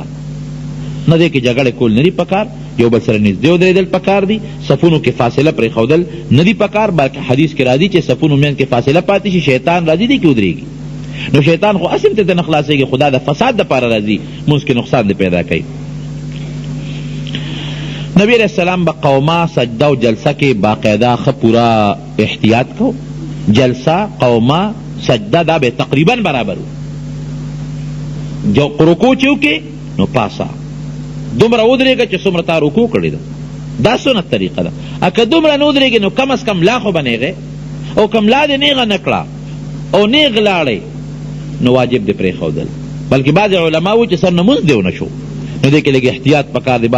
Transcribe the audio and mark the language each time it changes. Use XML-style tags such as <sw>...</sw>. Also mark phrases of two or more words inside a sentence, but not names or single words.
<ps>نه دی کې جګړې کول نه دي پکار، یو بل سره نږدې ودرېدل پکار دي، صفونو کې فاصله پرېښودل نه دي پکار، بلکې حدیث کې راځي چې صفونو منځ کې فاصله پاتې شي شیطان راځي دی کې ودرېږي. نو شیطان خو اصل ته نه خلاصېږي، خدا د فساد دپاره راځي، مونځ کې نقصان دې پیدا کوي.</ps> <ur>نبی علیہ السلام با قوما سجدہ و جلسہ کے باقاعدہ پورا احتیاط کو، جلسہ قوما سجدہ دا بے تقریباً برابر ہو، جو رکوع چوکے</ur> <ps>نو پاسا دومره ودرېږه چې څومره تا رکوع کړې ده، دا سنت طریقه ده. که دومره نه ودرېږې نو کم از کم لا خو به نیغې، او کم لا دې نیغه نه کړه او نیغ لاړې نو واجب دې پرېښودل. بلکې بعضې علما وایي چې سر نه مونځ دې ونه شو، نو دې کې لږ احتیاط پکار دی.</ps>